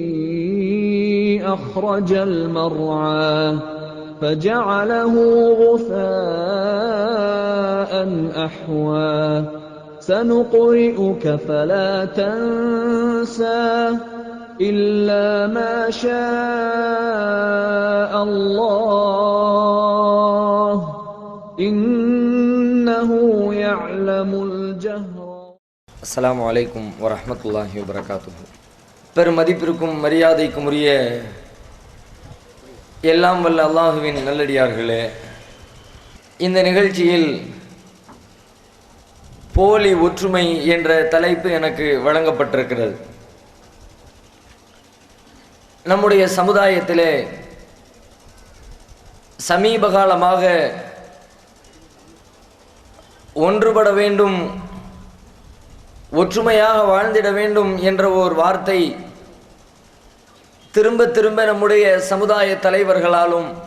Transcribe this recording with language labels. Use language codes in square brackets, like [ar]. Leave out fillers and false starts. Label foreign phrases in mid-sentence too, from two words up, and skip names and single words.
[ar] أخرج المرعى فجعله غثاء أحوى سنقرئك فلا تنسى إلا ما شاء الله إنه يعلم الجهر. السلام عليكم ورحمة الله وبركاته. [ta] பெருமதிப்பிற்கும் மரியாதைக்கும் உரிய எல்லாம் வல்ல அல்லாஹுவின் நல்லடியார்களே, இந்த நிகழ்ச்சியில் போலி ஒற்றுமை என்ற தலைப்பு எனக்கு வழங்கப்பட்டிருக்கிறது. நம்முடைய சமுதாயத்திலே சமீப காலமாக ஒன்றுபட வேண்டும், ஒற்றுமையாக வாழ்ந்திட வேண்டும் என்ற ஒரு வார்த்தை திரும்ப திரும்ப நம்முடைய சமுதாய தலைவர்களாலும்